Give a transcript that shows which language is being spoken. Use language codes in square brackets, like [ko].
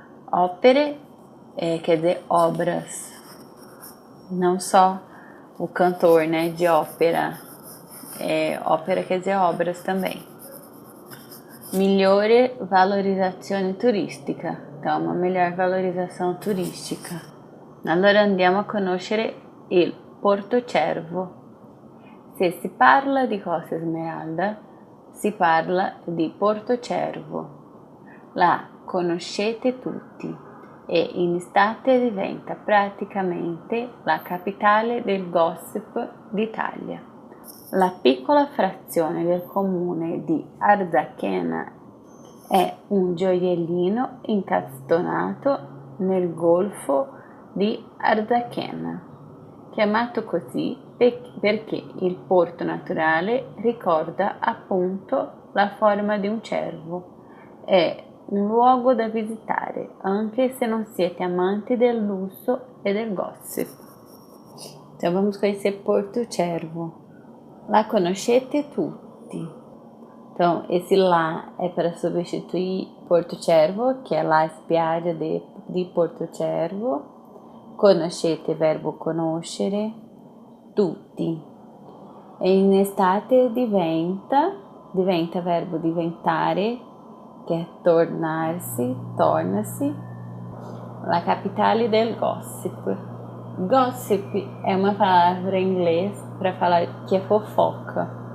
[pt] Opere quer dizer obras, não só o cantor, né, de ópera. Ópera quer dizer obras também. [it] Migliore valorizzazione turistica, [pt] então uma melhor valorização turística. [it] Allora andiamo a conoscere il Porto Cervo. Se si parla di Costa Smeralda, si parla di Porto Cervo. La conoscete tutti e in estate diventa praticamente la capitale del gossip d'Italia. La piccola frazione del comune di Arzachena è un gioiellino incastonato nel golfo di Arzachena, chiamato così perché il porto naturale ricorda appunto la forma di un cervo. È un luogo da visitare, anche se non siete amanti del lusso e del gossip. [pt] Então vamos conhecer Porto Cervo. [it] La conoscete tutti. [pt] Então, esse lá é para substituir Porto Cervo, que é [it] la spiaggia di Porto Cervo. Conoscete, verbo conoscere, tutti. E in estate diventa [pt] verbo diventare, que é tornar-se, torna-se. [it] La capitale del gossip. [pt] Gossip é uma palavra em inglês para falar que é fofoca.